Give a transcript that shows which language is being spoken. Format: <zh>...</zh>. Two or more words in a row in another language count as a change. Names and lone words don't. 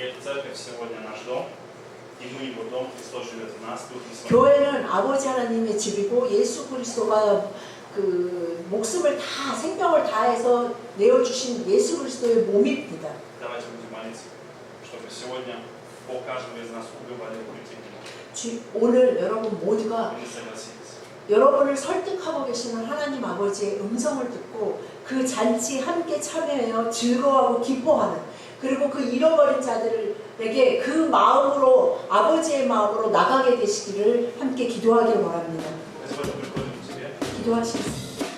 <ko>교회는 아버지 하나님의 집이고 예수 그리스도가 그 목숨을 다 생명을 다해서 내어주신 예수 그리스도의 몸입니다.</ko> <ru>сегодня Бог каждого из нас уговорил прийти к Нему.</ru> <ko>오늘 여러분 모두가</ko> <ru>Вы не согласились.</ru> <ko>여러분을 설득하고 계시는 하나님 아버지의 음성을 듣고 그 잔치에 함께 참여하여 즐거워하고 기뻐하는, 그리고 그 잃어버린 자들에게 그 마음으로, 아버지의 마음으로 나가게 되시기를 함께 기도하길 원합니다.</ko> <ru>Мы сегодня приходим к Тебе.</ru> <ko>기도하시겠습니다.</ko>